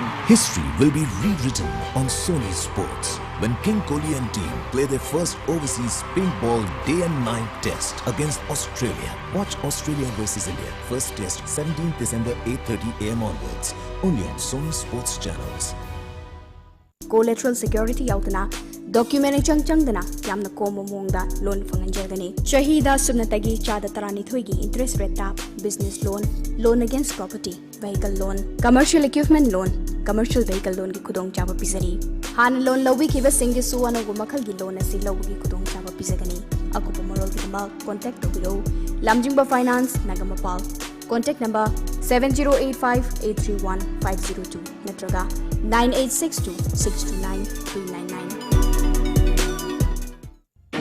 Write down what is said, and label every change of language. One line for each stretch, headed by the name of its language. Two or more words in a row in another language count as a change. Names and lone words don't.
English: History will be rewritten on Sony Sports when King Kohli and team play their first overseas pink ball day and night test against Australia. Watch Australia versus India first test 17th December 8:30 a.m. onwards, only on Sony Sports channels. Collateral security
Manipuri: yautana document changdana yamna komo mongda loan fanganjagani shahida subnatagi chada tarani thoigi interest rate ta
English: business loan against property, vehicle loan, commercial equipment loan, commercial vehicle loan
Manipuri: ki khudong chaba pizari han loan lowi ki basingi suwana gu makhal gi loan asi lowi ki khudong chaba pizagani akupa morol gi ma contact tobiro lamjingba finance nagamapal
English: contact number
Manipuri: 7085831502 natraga 9862629399.